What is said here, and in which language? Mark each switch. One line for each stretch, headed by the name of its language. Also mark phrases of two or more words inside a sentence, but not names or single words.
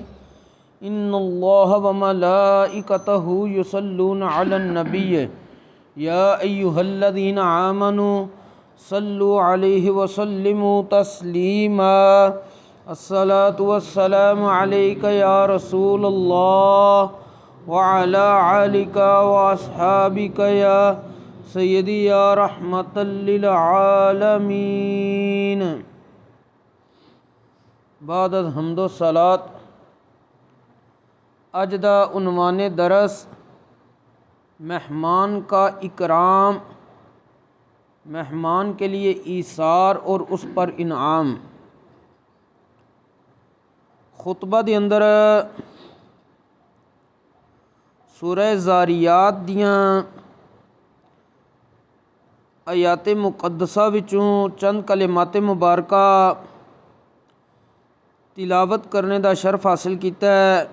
Arabic: إن الله وملائكته يصلون على النبي يا أيها الذين آمنوا صلوا عليه وسلموا تسليما الصلاة والسلام عليك يا رسول الله وعلى آلك وأصحابك يا سيدي يا رحمة للعالمين. بعد حمد و صلاة
Punjabi: اج دا عنوان درس
Urdu: مہمان کا اکرام، مہمان کے لیے ایثار اور اس پر انعام.
Punjabi: خطبہ دے اندر سورہ زاریات دیاں آیات مقدسہ وچوں چند کلمات مبارکہ تلاوت کرنے دا شرف حاصل کیتا ہے.